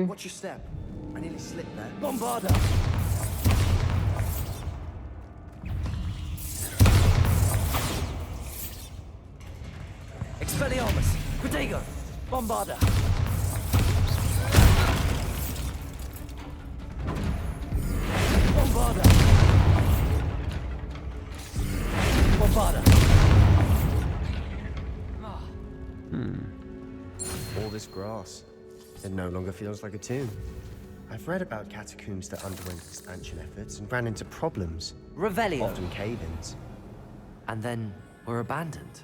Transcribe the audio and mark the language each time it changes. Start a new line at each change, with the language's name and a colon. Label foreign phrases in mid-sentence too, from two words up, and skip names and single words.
English: Watch your step. I nearly slipped there.
Latin: Bombarda! Expelliarmus! Protego! Bombarda! Bombarda! Bombarda!
English: All this grass. It no longer feels like a tomb. I've read about catacombs that underwent expansion efforts and ran into problems,
Latin: Revelio!
English: often cave-ins. And then were abandoned.